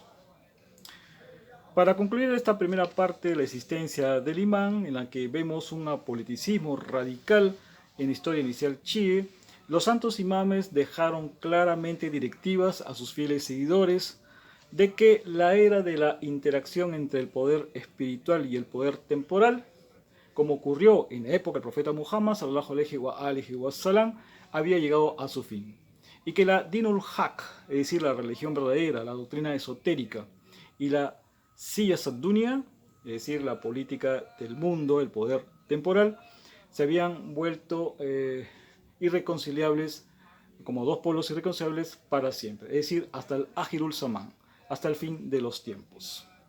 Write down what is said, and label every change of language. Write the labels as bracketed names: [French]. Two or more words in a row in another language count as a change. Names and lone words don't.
[Spanish] Para concluir esta primera parte de la existencia del imán, en la que vemos un apoliticismo radical en la historia inicial chií, los santos imames dejaron claramente directivas a sus fieles seguidores de que la era de la interacción entre el poder espiritual y el poder temporal, como ocurrió en la época del profeta Muhammad [Arabic] صلى الله عليه وسلم, [Spanish] había llegado a su fin, y que la [Arabic] دين الحق, [Spanish] es decir, la religión verdadera, la doctrina esotérica, y la [Arabic] سياسة الدنيا, [Spanish] es decir, la política del mundo, el poder temporal, se habían vuelto irreconciliables, como dos polos irreconciliables para siempre, es decir, hasta el [Arabic] آخر الزمان, [Spanish] hasta el fin de los tiempos.